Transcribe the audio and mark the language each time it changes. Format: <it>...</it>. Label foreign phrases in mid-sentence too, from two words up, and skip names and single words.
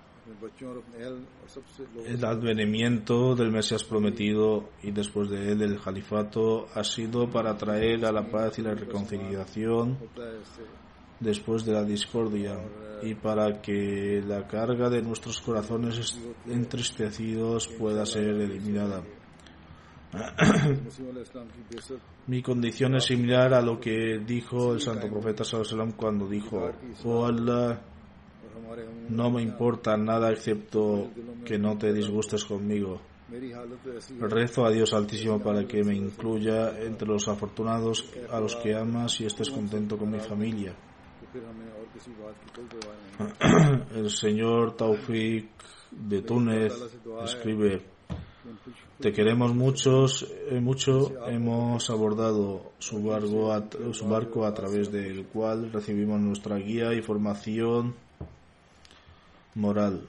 <es>El advenimiento del Mesías prometido y después de él el Jalifato ha sido para traer a la paz y la reconciliación después de la discordia y para que la carga de nuestros corazones entristecidos pueda ser eliminada. Mi condición es similar a lo que dijo el santo profeta</es> <ar>صلى الله عليه وسلم</ar> <es>cuando dijo: oh Allah, no me importa nada excepto que no te disgustes conmigo. Rezo a Dios Altísimo para que me incluya entre los afortunados a los que amas y estés contento con mi familia. El señor Taufik de Túnez escribe: te queremos mucho, hemos abordado su barco a través del cual recibimos nuestra guía y formación moral.</es>